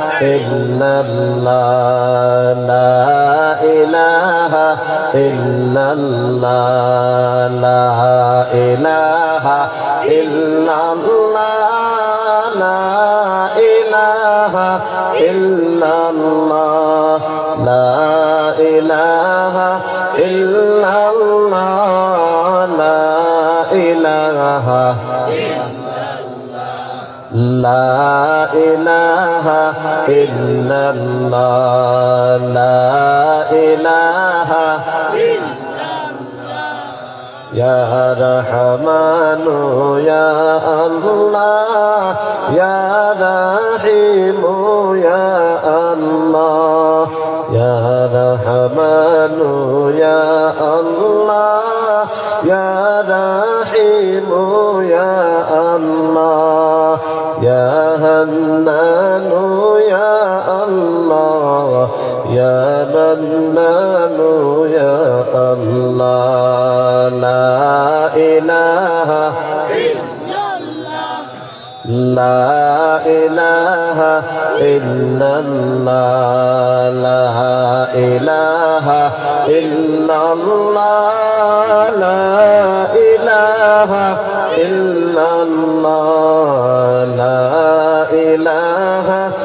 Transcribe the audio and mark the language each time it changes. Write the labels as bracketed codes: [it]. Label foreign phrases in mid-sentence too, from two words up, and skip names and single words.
[ar] إلا الله لا إله إلا الله لا إله إلا الله لا إله إلا الله لا إله إلا الله لا إله لا إله إلا الله لا إله يا رحمن يا الله يا رحيم يا الله يا رحمن يا الله يا رحيم يا الله يا حنان يا الله يا منان يا الله لا إله لا إله إلا الله لا إله إلا الله لا إله إلا الله لا إله